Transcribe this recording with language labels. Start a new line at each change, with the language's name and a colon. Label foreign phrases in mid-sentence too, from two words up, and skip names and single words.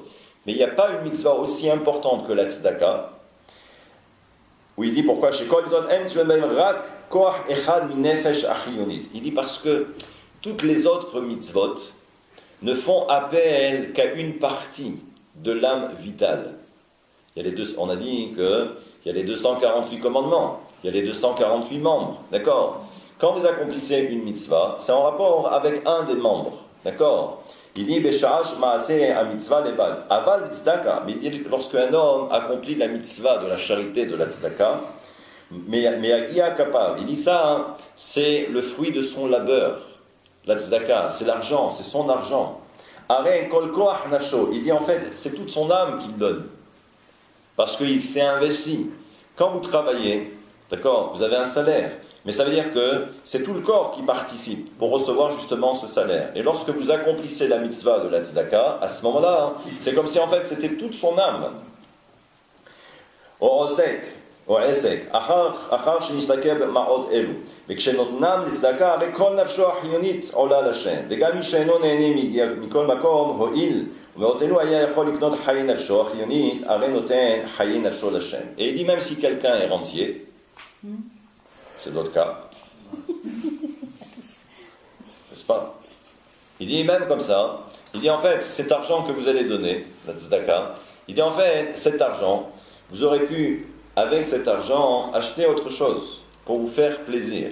French: Mais il n'y a pas une mitzvah aussi importante que la tzedaka, où il dit pourquoi il dit parce que toutes les autres mitzvot ne font appel qu'à une partie de l'âme vitale. On a dit qu'il y a les 248 commandements, il y a les 248 membres, d'accord? Quand vous accomplissez une mitzvah, c'est en rapport avec un des membres, d'accord?
Hebrew: Il dit בשעת מעשה המצוה לבד. אבל צדקה.
French: Mais il dit lorsqu'un homme accomplit la mitzvah de la charité de la tzedaka, mais il dit ça, hein, c'est le fruit de son labeur. La tzedaka, c'est l'argent, c'est son argent.
Hebrew: הרי כל כח נפשו.
French: Il dit en fait, c'est toute son âme qu'il donne. Parce qu'il s'est investi. Quand vous travaillez, d'accord, vous avez un salaire. Mais ça veut dire que c'est tout le corps qui participe pour recevoir justement ce salaire. Et lorsque vous accomplissez la mitzvah de la tzedaka, à ce moment-là, c'est comme si en fait c'était toute son âme.
Hebrew: אחר שנסתכל במעות אלו וכשנותנם לצדקה הרי כל נפשו החיונית עולה לשם וגם מי שאינו נהנה מכל מקום הועיל ומאותנו היה יכול לקנות חיי נפשו החיונית הרי נותן חיי נפשו לשם.
French: Et il dit même si quelqu'un est rentier, c'est notre cas, n'est-ce pas? Il dit même comme ça, il dit en fait cet argent que vous allez donner, la tzedaka, il dit en fait cet argent, vous aurez pu avec cet argent, acheter autre chose pour vous faire plaisir.